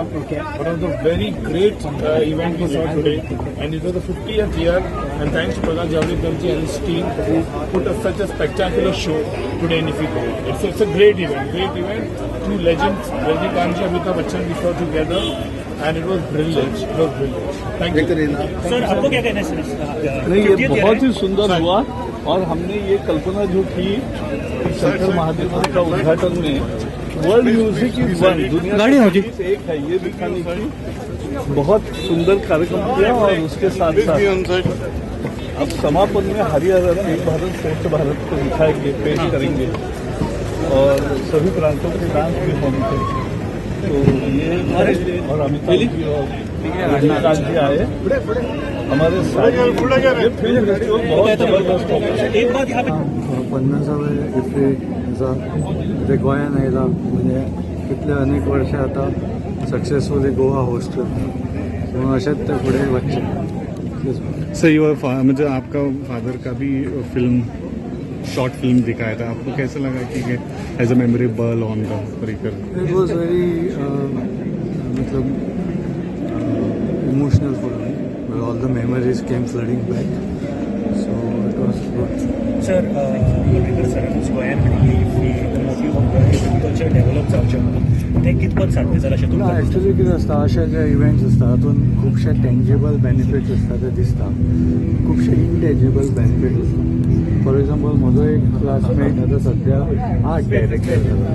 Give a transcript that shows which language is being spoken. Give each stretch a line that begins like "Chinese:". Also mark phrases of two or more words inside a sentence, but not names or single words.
English: One of the very great event we saw today, and it was the 50th year. And thanks to Prakash Javadekar ji and his team who put up such a spectacular show today in IFFI. It's a great event. Two legends, Rajnikant ji, Amitabh Bachchan, we saw together. And it was brilliant. Thank you.
Hindi: सर आपको क्या कहना है सर? नहीं, ये बहुत ही सुंदर हुआ और हमने ये कल्पना जो की शंकर महादेव का उद्घाटन में
English: World music is one,
Hindi: दुनिया की एक है, ये दिखाने की बहुत सुंदर कार्यक्रम किया. और उसके साथ साथ अब समापन में हरियाणा एक भारत श्रेष्ठ भारत को दिखाएंगे, पेश करेंगे और सभी प्रांतों के डांस भी होंगे. तो ये और अमिताभ जी और रजनीकांत जी आए हमारे साथ. ये
English: film festival
Hindi: बहुत जबरदस्त होगा. एक बात यहाँ पे
Konkani: 50वे IFFIचा ते गोंयान आयला, म्हणजे कितले अनेक वर्षां आता सक्सेसफुली गोवा होस्ट करता. म्हणून अशेंच ते फुडें वचचे.
Hindi: सर म्हणजे आपका फादर का भी फिल्म
English: short film
Hindi: दिखाया था, आपको कैसा लगा कि
English: as a memorable on the Parrikar? It was very मतलब emotional for me. All the memories came flooding back. So it was good.
Konkani: सर सरांनीच गोंयान
English: motive of culture develop
Konkani: जावचें म्हणून ते कितपत साध्य जालां अशें तुमकां? एक्चुअली कितें आसता, अशे जे इव्हेंट्स आसता हातूंत खुबशे
English: tangible benefits
Konkani: आसता ते दिसता, खुबशे
English: intangible benefits
Konkani: आसता.
English: for example
Konkani: म्हजो एक क्लासमेट आतां सध्या
English: art director
Konkani: जाला.